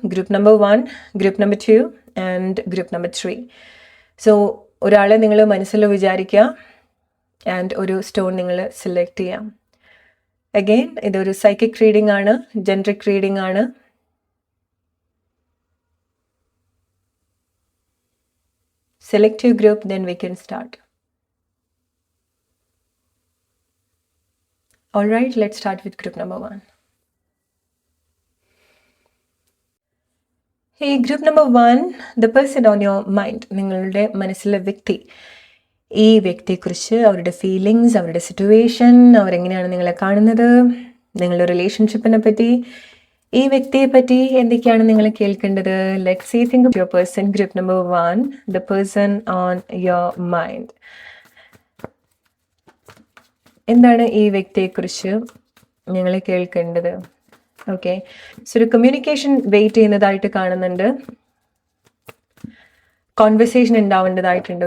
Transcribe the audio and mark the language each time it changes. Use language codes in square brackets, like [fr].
[en] Group number 1, group number 2 and group number 3. [ml] So ഒരാളെ നിങ്ങൾ മനസ്സിൽ വിചാരിക്കുക ആൻഡ് ഒരു സ്റ്റോൺ നിങ്ങൾ സെലക്ട് ചെയ്യാം. അഗെയിൻ ഇതൊരു സൈക്കിക് റീഡിംഗ് ആണ്, ജനറിക് റീഡിംഗ് ആണ്. [en] Select your group, then we can start. All right, let's start with group number 1. Hey, group number 1, the person on your mind, [ml] നിങ്ങളുടെ മനസ്സിലെ വ്യക്തി. ഈ വ്യക്തിയെക്കുറിച്ച് അവരുടെ ഫീലിങ്സ്, അവരുടെ സിറ്റുവേഷൻ, അവരെങ്ങനെയാണ് നിങ്ങളെ കാണുന്നത്, നിങ്ങളുടെ റിലേഷൻഷിപ്പിനെ പറ്റി, ഈ വ്യക്തിയെ പറ്റി എന്തൊക്കെയാണ് നിങ്ങൾ കേൾക്കേണ്ടത്. [en] Let's see, think of your person. Group number 1, the person on your mind. [ml] എന്താണ് ഈ വ്യക്തിയെക്കുറിച്ച് നിങ്ങൾ കേൾക്കേണ്ടത്. ഓക്കെ, സോ ഒരു കമ്മ്യൂണിക്കേഷൻ വെയിറ്റ് ചെയ്യുന്നതായിട്ട് കാണുന്നുണ്ട്, കോൺവെർസേഷൻ ഉണ്ടാവേണ്ടതായിട്ടുണ്ട്.